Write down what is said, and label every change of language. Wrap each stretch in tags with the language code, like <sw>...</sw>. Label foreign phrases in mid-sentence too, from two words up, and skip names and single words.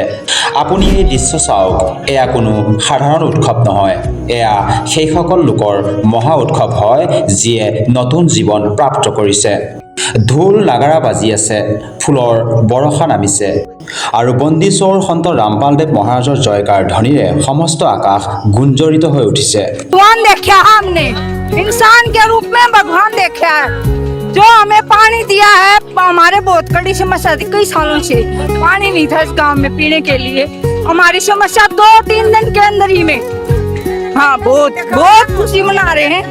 <as>আপুনি এই দৃশ্য চাওক, এয়া কোনো সাধাৰণ উৎসৱ নহয়, এয়া সেইসকল লোকৰ মহা উৎসৱ হয় যিয়ে নতুন জীৱন প্ৰাপ্ত কৰিছে। ঢোল নাগাৰা বাজি আছে, ফুলৰ বৰষা নামিছে আৰু বন্দীচৌৰ সন্ত ৰামপালদেৱ মহাৰাজৰ জয়কাৰ ধ্বনিৰে সমস্ত আকাশ গুঞ্জৰিত হৈ উঠিছে।</as> <hi>भगवान देखा हमने, इंसान के रूप में भगवान देखा है, जो हमें पानी दिया है। हमारे बहुत कड़ी समस्या थी, कई सालों से पानी नहीं था इस गांव में पीने के लिए। हमारी समस्या 2-3 दिन के अंदर ही में, हाँ बहुत खुशी मना रहे हैं।</hi>